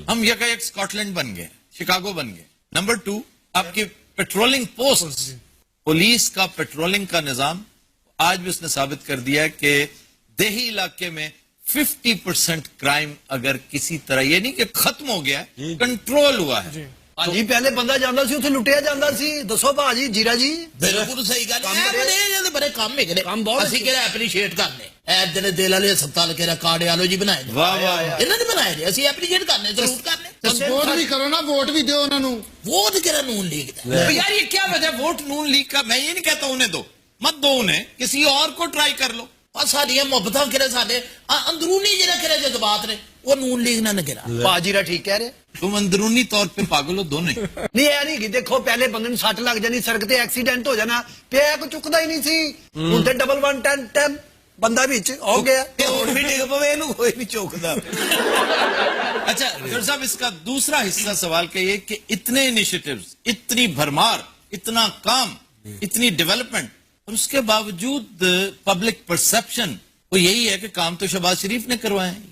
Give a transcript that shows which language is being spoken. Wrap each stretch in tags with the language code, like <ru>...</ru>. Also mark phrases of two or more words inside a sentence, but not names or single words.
<ur>ہم یکا یک اسکاٹ لینڈ بن گئے، شکاگو بن گئے۔ نمبر 2، آپ کی پیٹرولنگ پوسٹ، پولیس کا پیٹرولنگ کا نظام آج بھی اس نے ثابت کر دیا ہے کہ دیہی علاقے میں 50% کرائم اگر کسی طرح، یہ نہیں کہ ختم ہو گیا ہے، کنٹرول ہوا ہے۔</ur> <pa>ਭਾਜੀ ਪਹਿਲੇ ਬੰਦਾ ਜਾਂਦਾ ਸੀ, ਉੱਥੇ ਲੁੱਟਿਆ ਜਾਂਦਾ ਸੀ। ਦੱਸੋ ਭਾਜੀ, ਜੀਰਾ ਜੀ। ਬਿਲਕੁਲ ਸਹੀ ਗੱਲ ਹੈ। ਬੜੇ ਬੜੇ ਕੰਮ ਹੈਗੇ ਨੇ, ਕੰਮ ਬਹੁਤ ਅਸੀਂ ਕਿਹੜਾ ਐਪਰੀਸ਼ੀਏਟ ਕਰਨੇ। ਐ ਜਿਹੜੇ ਦਿਲ ਵਾਲੇ ਹਸਪਤਾਲ ਕਿਹੜਾ ਕਾਰਡ ਆਲੋ ਜੀ ਬਣਾਏ ਨੇ, ਵਾਹ ਵਾਹ, ਇਹਨਾਂ ਨੇ ਬਣਾਏ ਨੇ, ਅਸੀਂ ਐਪਰੀਸ਼ੀਏਟ ਕਰਨੇ, ਜ਼ਰੂਰ ਕਰਨੇ। ਵੋਟ ਵੀ ਕਰੋ ਨਾ, ਵੋਟ ਵੀ ਦਿਓ ਉਹਨਾਂ ਨੂੰ। ਵੋਟ ਕਿਹੜਾ ਨੂਨ ਲੀਗ ਦਾ؟</pa> <ur>تو یار یہ کیا وجہ ووٹ نون لیگ کا؟ میں یہ نہیں کہتا انہیں دو، مت دو انہیں، کسی اور کو ٹرائی کر لو۔</ur> <pa>اور ساڈیاں محبتاں کرے، ساڈے اندرونی جڑا کرے جذبات نے وہ نون لیگ نہ کرا۔ ਭਾਜੀ ਰਾ ਠੀਕ ਕਹਿ ਰਹੇ।</pa> <ur>تم اندرونی طور پہ پاگل ہو دونوں۔</ur> <pa>ਨਹੀਂ ਇਹ ਨਹੀਂ ਕਿ ਦੇਖੋ ਪਹਿਲੇ ਬੰਦੇ ਨੂੰ ਸੱਟ ਲੱਗ ਜਾਣੀ, ਸੜਕ ਤੇ ਐਕਸੀਡੈਂਟ ਹੋ ਜਾਣਾ, ਪਿਆ ਕੋ ਚੁੱਕਦਾ ਹੀ ਨਹੀਂ ਸੀ। ਹੁਣ ਤੇ 1110 ਬੰਦਾ ਵਿੱਚ ਹੋ ਗਿਆ। ਹੁਣ بھی ڈگ پوے نو کوئی نہیں چوکدا۔</pa> <ur>اچھا ڈاکٹر صاحب، اس کا دوسرا حصہ سوال کا یہ کہ اتنے انیشیٹیوز، اتنی بھرمار، اتنا کام، اتنی ڈیولپمنٹ، اور اس کے باوجود پبلک پرسپشن وہ یہی ہے کہ کام تو شہباز شریف نے کروائے ہیں۔</ur>